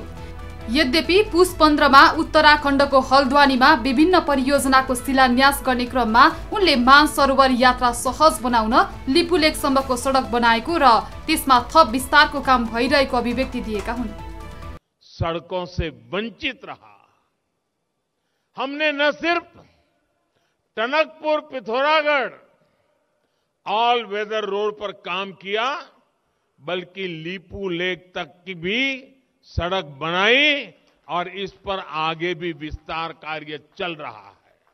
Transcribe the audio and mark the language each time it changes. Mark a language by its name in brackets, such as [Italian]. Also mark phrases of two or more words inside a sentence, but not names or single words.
[Nepali] यद्यपि पुस 15 मा उत्तराखण्डको हल्द्वानीमा विभिन्न परियोजनाको शिलान्यास गर्ने क्रममा उनले मानसरोवर यात्रा सहज बनाउन लिपुलेकसम्मको सडक बनाएको र त्यसमा थप विस्तारको काम भइरहेको अभिव्यक्ति दिएका हुन्। [Hindi] सडकों से वंचित रहा। हमने न सिर्फ टनकपुर पिथौरागढ़ ऑल वेदर रोड पर काम किया, बल्कि लिपुलेक तक की भी सड़क बनाई और इस पर आगे भी विस्तार कार्य चल रहा है।